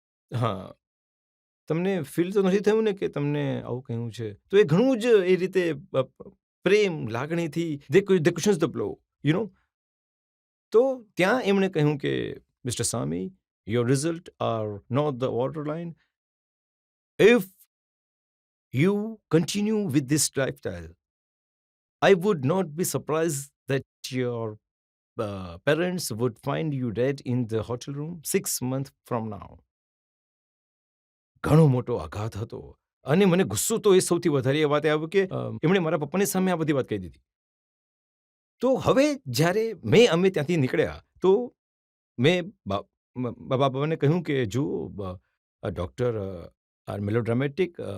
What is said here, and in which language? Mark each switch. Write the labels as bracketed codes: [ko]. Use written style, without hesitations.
[gu] હા, તમને ફીલ તો નથી થયું ને કે તમને આવું કહ્યું છે. તો એ ઘણું જ એ રીતે પ્રેમ લાગણીથી [en] They cushions the blow you know. [gu] તો ત્યાં એમણે કહ્યું કે mister Shami, [en] your result are not the borderline. If you continue with this lifestyle, I would not be surprised that your parents would find you dead in the hotel room 6 months from now. [gu] ઘણો મોટો આઘાત હતો અને મને ગુસ્સો તો એ સૌથી વધારે એ વાતે આવ્યો કે એમણે મારા પપ્પાની સામે આ બધી વાત કહી દીધી. તો હવે જ્યારે અમે ત્યાંથી નીકળ્યા તો મેં બાબાને કહ્યું કે જુઓ [en] Doctor are melodramatic.